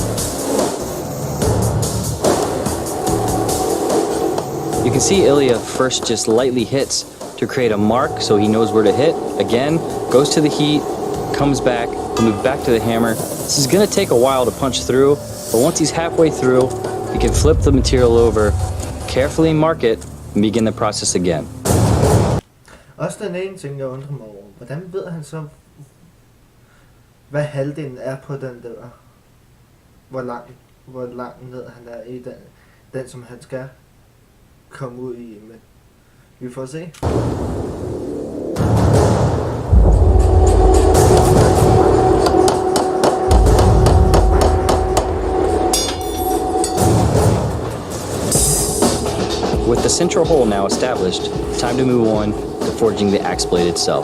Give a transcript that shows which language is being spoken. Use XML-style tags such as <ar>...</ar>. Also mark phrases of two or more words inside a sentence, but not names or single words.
<en>You can see Ilya first just lightly hits to create a mark so he knows where to hit. Again, goes to the heat, comes back, we'll move back to the hammer. This is going to take a while to punch through, but once he's halfway through, you can flip the material over, carefully mark it, and begin the process again.</en> <da>Også den ene ting, jeg undrer mig over. Hvordan ved han så, hvad halvdelen er på den der? Hvor langt ned han er i den som han skal komme ud i med. Vi får se.</da> <en>With the central hole now established, time to move on to forging the axe blade itself.</en>